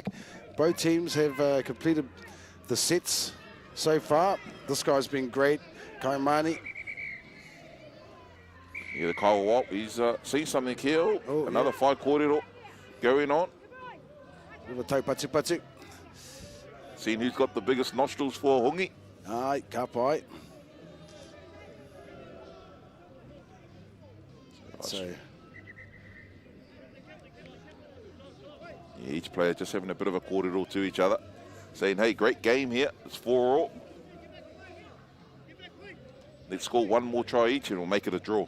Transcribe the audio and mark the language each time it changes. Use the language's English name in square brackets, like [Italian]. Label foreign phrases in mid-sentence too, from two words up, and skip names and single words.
[English] Both teams have completed the sets so far. This guy's been great, Kaimani. Yeah, the Kaiwa, he's seen something here. Another fight kōrero going on. Little taupatu-patu. Seeing who's got the biggest nostrils for hongi. [Māori] Ai, ka pai. [English] So, yeah, each player just having a bit of a kōrero to each other. Saying, hey, great game here. It's 4-4. Let's score one more try each and we'll make it a draw.